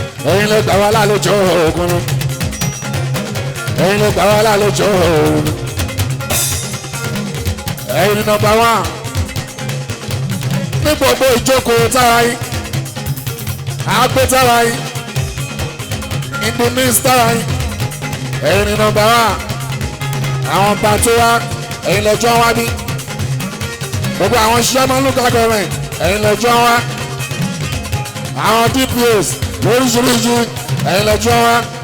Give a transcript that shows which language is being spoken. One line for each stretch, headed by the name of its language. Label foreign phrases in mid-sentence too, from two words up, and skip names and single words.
Yoruba: Ẹ̀yin ló gbà wá lálejò ògùn. Ẹ̀yin ló gbà wá lálejò ògùn. Ẹ̀yin ni
English: nọ́mbà wán.
Yoruba: Ní gbogbo ìjókòó tára yín. Àgbé tára yín.
English: In the midst
Yoruba: tára yín. Ẹ̀yin ni
English: nọ́mbà wán.
Yoruba: Àwọn ọba tó wá, ẹ̀yin lọ́jọ́ wá bí. Gbogbo àwọn
English: chairman local government,
Yoruba: ẹ̀yin lọ́jọ́ wá. Àwọn D P Os lóríṣiríṣi, ẹ̀yin lọ́jọ́ wá.